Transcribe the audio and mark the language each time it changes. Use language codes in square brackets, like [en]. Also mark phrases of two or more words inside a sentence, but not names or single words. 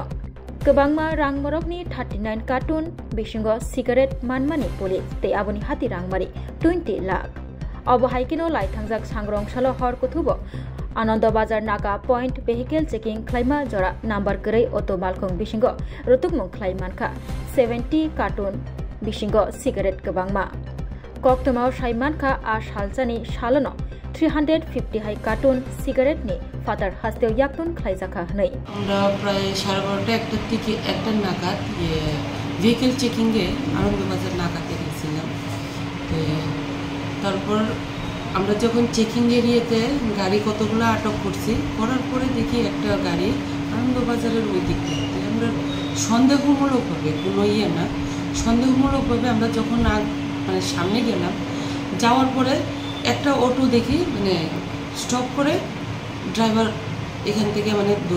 [trp] गोबांमा रांमरकनि 39 कार्टून बिसिंगो सिगारेट मानमानि पुलिस ते आबनि हाति रांमारि 20 लाख अबहायकिनो लाइथांजाक सांग्रंसालो हर कुथुबो आनंद बाजार नागा पॉइंट [en] vehicle checking [trp] क्लाइमा जरा नंबर गरै ऑटो बालखं बिसिंगो रुतुकमु क्लाइमानखा 70 कार्टून बिसिंगो सिगारेट गोबांमा कक्तमाव साइमानखा आ सालजानि सालनो 350 हाई कार्टून सिगारेट नि फातार हास्तेव याक्तुन खलायजाखा हनै [bn] আমরা প্রায় 12:30 একটা থেকে একটা নাগাদ [en] vehicle checking [bn] এ আনন্দবাজার নাগাতে গেছিলাম তারপর আমরা যখন চেকিং এরিয়াতে গাড়ি কতগুলো আটক করছি করার পরে দেখি একটা গাড়ি আনন্দবাজারের ওই দিক থেকে আমরা সন্দেহমূলকভাবে কোনো না সন্দেহমূলকভাবে আমরা যখন মানে সামনে গেলাম যাওয়ার পরে একটা অটো দেখি মানে স্টপ করে ড্রাইভার এখান থেকে মানে